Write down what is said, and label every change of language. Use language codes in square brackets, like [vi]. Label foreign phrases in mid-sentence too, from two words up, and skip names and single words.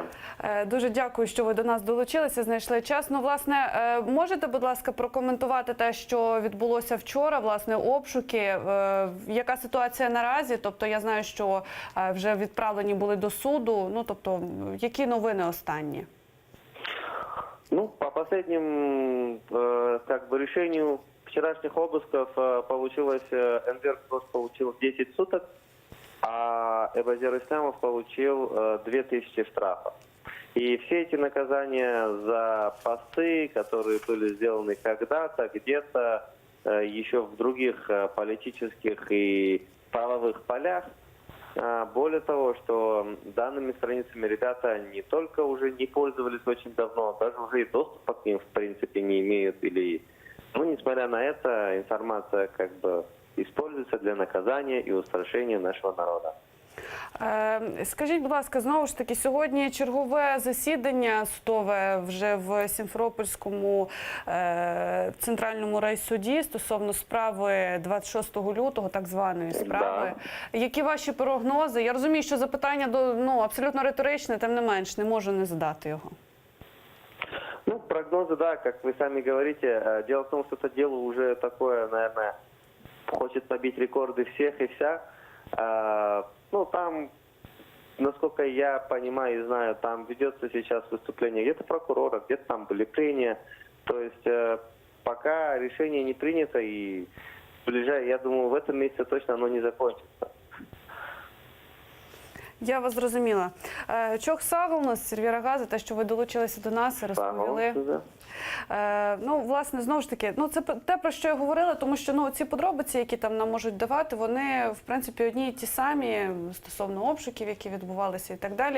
[uk] Дуже дякую, що ви до нас долучилися, знайшли час. Власне, можете, будь ласка, прокоментувати те, що відбулося вчора, власне, обшуки, яка ситуація наразі? Тобто, я знаю, що вже відправлені були до суду, тобто, які новини останні? [ru] По последним, решению вчерашних обысков получилось, Энвер Крос получил 10 суток, а Базар Ислямов получил 2000 штрафов. И все эти наказания за посты, которые были сделаны когда-то, где-то, еще в других политических и правовых полях. Более того, что данными страницами ребята не только уже не пользовались очень давно, даже уже и доступа к ним в принципе не имеют. Или, несмотря на это, информация [uk] использується для наказання і устрашення нашого народу. Скажіть, будь ласка, знову ж таки, сьогодні чергове засідання судове вже в Сімферопольському центральному райсуді стосовно справи 26 лютого, так званої справи. Да. Які ваші прогнози? Я розумію, що запитання абсолютно риторичне, тим не менш, не можу не задати його. [ru] Прогнозы, да, как вы сами говорите. Дело в том, что это дело уже такое, наверное, хочет побить рекорды всех и вся. Там, насколько я понимаю и знаю, там ведется сейчас выступление где-то прокурора, где-то там были прения. То есть пока решение не принято, и я думаю, в этом месяце точно оно не закончится. [uk] Я вас зрозуміла. [tr] Çok sağ olun, [uk] Сільвіра Га, за те, що ви долучилися до нас і розповіли. Ну, власне, знову ж таки, це те, про що я говорила, тому що ці подробиці, які там нам можуть давати, вони, в принципі, одні і ті самі стосовно обшуків, які відбувалися і так далі.